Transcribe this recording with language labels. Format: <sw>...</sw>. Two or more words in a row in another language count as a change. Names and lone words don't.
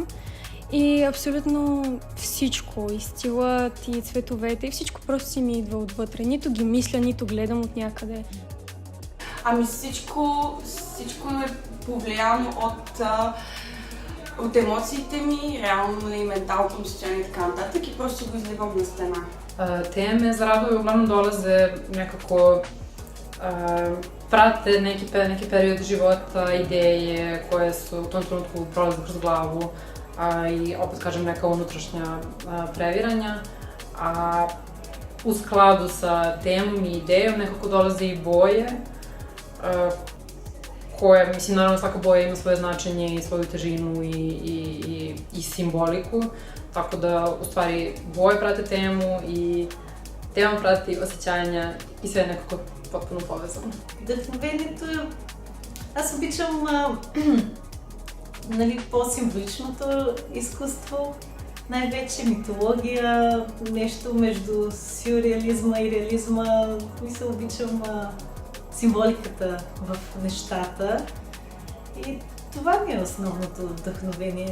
<bg>И абсолютно всичко, и стилът, и цветовете, и всичко просто си ми идва отвътре. Нито ги мисля, нито гледам от някъде. Ами всичко е повлияно от емоциите ми, реално и менталното ми състояние и така нататък, и просто го изливам на стена.</bg> <sr>Те ме зарадвaju uglavnom dolaze nekako prate neki period života, ideje koje su u tom trenutku prolaze kroz glavu i opet kažem neka unutrašnja previranja. A u skladu sa temom i idejom nekako dolaze i boje koje, mislim, naravno svaka boja ima svoje značenje i svoju težinu i simboliku, tako da u stvari boje prate temu i tema prati osjećanja и sve е nekako potpuno povezano.</sr> <bg>Вдъхновението, аз обичам нали, по-символичното изкуство, най-вече митология, нещо между сюрреализма и реализма. Мисля, обичам символиката в нещата и това ми е основното вдъхновение.</bg>